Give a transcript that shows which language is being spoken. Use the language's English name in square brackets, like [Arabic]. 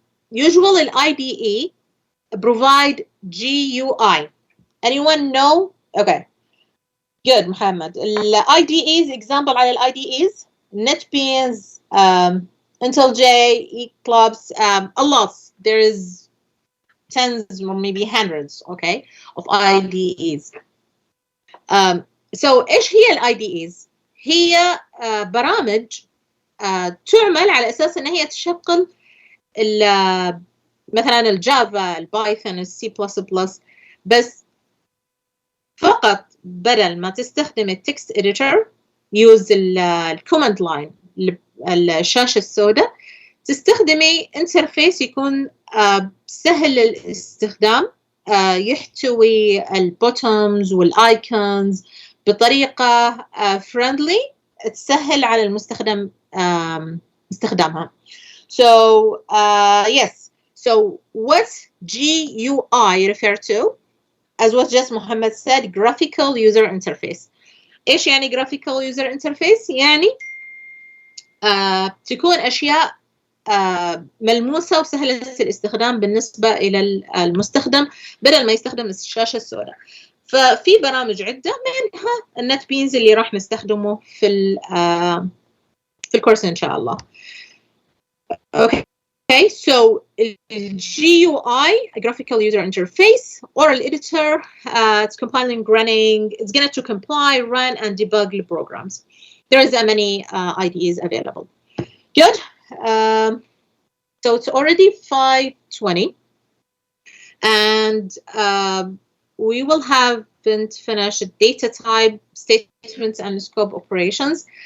[English] Usually IDE provide GUI. Anyone know? Okay. Good, Muhammad. IDEs, example [Arabic] على [English] IDEs, NetBeans, IntelliJ, Eclipse, a lot. There is tens or maybe hundreds, okay, of IDEs. [Arabic] So ايش هي الIDEs؟ هي برامج تعمل على اساس ان هي تشغل مثلا الجافا، البايثون، السي بلس بلس، بس فقط بدل ما تستخدم التكست اديتور يوز الكوماند لاين، الشاشه السوداء، تستخدمي انترفيس يكون سهل الاستخدام، يحتوي البوتومز والايكونز بطريقه فريندلي تسهل على المستخدم استخدامها. [English] So yes, so what GUI refer to, as what just Muhammad said, graphical user interface. [Arabic] ايش يعني graphical user interface؟ يعني تكون اشياء ملموسة وسهلة الاستخدام بالنسبة إلى المستخدم بدل ما يستخدم الشاشة السوداء. ففي برامج عدة منها النت بينز اللي راح نستخدمه في الكورس إن شاء الله. [English] Okay, so GUI, a graphical user interface, or an editor, it's compiling, running, it's going to compile, run, and debug the programs. There is many IDEs available. Good. So it's already 5:20, and we will have been finished data type, statements, and scope operations.